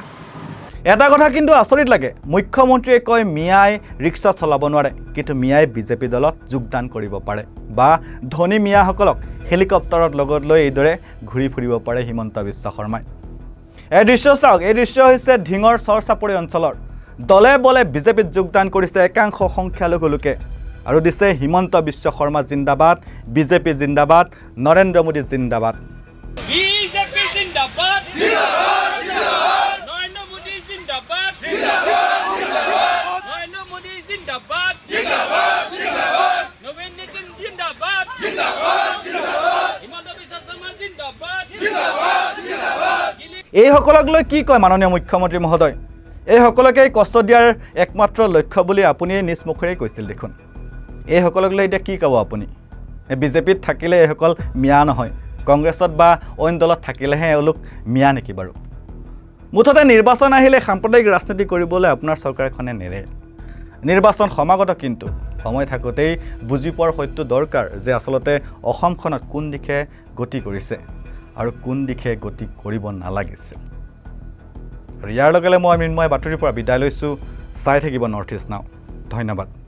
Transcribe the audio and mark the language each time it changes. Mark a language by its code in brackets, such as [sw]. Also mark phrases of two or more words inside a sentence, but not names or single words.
[as] এটা কথা কিন্তু আচৰিত লাগে মুখ্যমন্ত্ৰীয়ে কয় মিয়াই ৰিক্সা চলাব নোৱাৰে কিন্তু মিয়াই বিজেপি দলত যোগদান কৰিব পাৰে বা ধনী মিয়াসকলক হেলিকপ্টাৰত লগত লৈ এইদৰে ঘূৰি ফুৰিব পাৰে হিমন্ত বিশ্ব শৰ্মাই এই দৃশ্য চাওক এই দৃশ্য হৈছে ঢিঙৰ চৰচাপৰি অঞ্চলৰ দলে বলে বিজেপিত যোগদান কৰিছে একাংশ সংখ্যালঘু লোকে আৰু দিছে হিমন্ত বিশ্ব শৰ্মা জিন্দাবাদ বিজেপি জিন্দাবাদ নৰেন্দ্ৰ মোদী জিন্দাবাদ [hi] BJP ज़िंदाबाद! ज़िंदाबाद! ज़िंदाबाद! नरेंद्र मोदी ज़िंदाबाद! ज़िंदाबाद! ज़िंदाबाद! नरेंद्र मोदी ज़िंदाबाद! ज़िंदाबाद! ज़िंदाबाद! नवीन नितिन ज़िंदाबाद! ज़िंदाबाद! ज़िंदाबाद! Zindabad! हिमंत बिस्वा सरमा ज़िंदाबाद! ज़िंदाबाद! ज़िंदाबाद! [as] এইসকলক লৈ কি কয় মাননীয় মুখ্যমন্ত্ৰী মহোদয় এইসকলকে কষ্ট দিয়াৰ একমাত্ৰ লক্ষ্য বুলি আপুনি নিজ মুখেৰে কৈছিল দেখোন এইসকলক লৈ এতিয়া কি ক'ব আপুনি বিজেপিত থাকিলে এইসকল মিয়া নহয় কংগ্ৰেছত বা অইন দলত থাকিলেহে এওঁলোক মিয়া নেকি বাৰু মুঠতে নিৰ্বাচন আহিলে সাম্প্ৰদায়িক ৰাজনীতি কৰিবলৈ আপোনাৰ চৰকাৰখনে নেৰে নিৰ্বাচন সমাগত কিন্তু সময় থাকোঁতেই বুজি পোৱাৰ সত্য দৰকাৰ যে আচলতে অসমখনত কোন দিশে গতি কৰিছে আৰু কোন দিশে গতি কৰিব নালাগিছিল আৰু ইয়াৰ লগে লগে মই মৃন্ময় বাতৰিৰ পৰা বিদায় লৈছোঁ চাই থাকিব নৰ্থ ইষ্ট নাও ধন্যবাদ